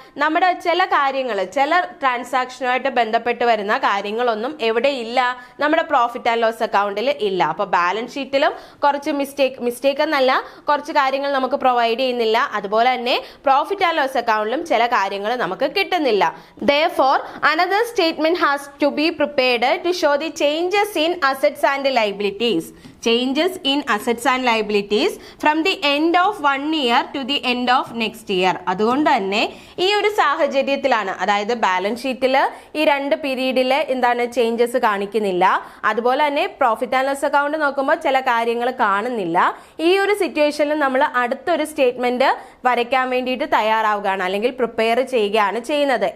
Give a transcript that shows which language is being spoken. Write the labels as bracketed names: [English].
[Malayalam] നമ്മുടെ ചില കാര്യങ്ങൾ, ചില ട്രാൻസാക്ഷനുമായിട്ട് ബന്ധപ്പെട്ട് വരുന്ന കാര്യങ്ങളൊന്നും എവിടെ ഇല്ല? നമ്മുടെ പ്രോഫിറ്റ് ആൻഡ് ലോസ് അക്കൗണ്ടിൽ ഇല്ല. അപ്പൊ ബാലൻസ് ഷീറ്റിലും കുറച്ച് മിസ്റ്റേക്ക് എന്നല്ല, കുറച്ച് കാര്യങ്ങൾ നമുക്ക് പ്രൊവൈഡ് ചെയ്യുന്നില്ല. അതുപോലെ തന്നെ പ്രോഫിറ്റ് ആൻഡ് ലോസ് അക്കൗണ്ടിലും ചില കാര്യങ്ങൾ നമുക്ക് കിട്ടുന്നില്ല. [English] Therefore, another statement has to be prepared to show the changes in assets and liabilities. Changes in assets and liabilities from the end of 1 year to the end of next year. [Malayalam] അതുകൊണ്ട് തന്നെ ഈ ഒരു സാഹചര്യത്തിലാണ്, അതായത് balance ഷീറ്റിൽ ഈ രണ്ട് പീരീഡിൽ എന്താണ് ചേഞ്ചസ് കാണിക്കുന്നില്ല, അതുപോലെ തന്നെ പ്രോഫിറ്റ് ആൻഡ് ലോസ് അക്കൗണ്ട് നോക്കുമ്പോൾ ചില കാര്യങ്ങൾ കാണുന്നില്ല. ഈ ഒരു സിറ്റുവേഷനിൽ നമ്മൾ അടുത്തൊരു സ്റ്റേറ്റ്മെന്റ് വരയ്ക്കാൻ വേണ്ടിയിട്ട് തയ്യാറാവുകയാണ് അല്ലെങ്കിൽ പ്രിപ്പയർ ചെയ്യുകയാണ് ചെയ്യുന്നത്.